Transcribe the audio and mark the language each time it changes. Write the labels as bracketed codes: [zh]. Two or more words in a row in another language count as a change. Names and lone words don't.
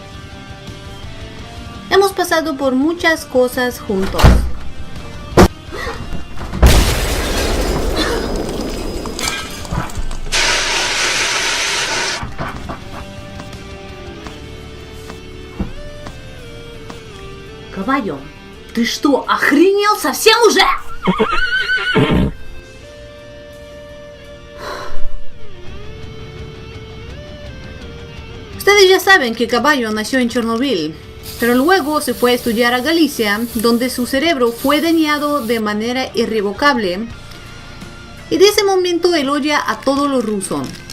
[es] Hemos pasado por muchas cosas juntos. Caballo, [ru] ¿ты что, охренел совсем уже? [es] Ustedes ya saben que Caballo nació en Chernobyl, pero luego se fue a estudiar a Galicia, donde su cerebro fue dañado de manera irrevocable, y de ese momento él odia a todo lo ruso.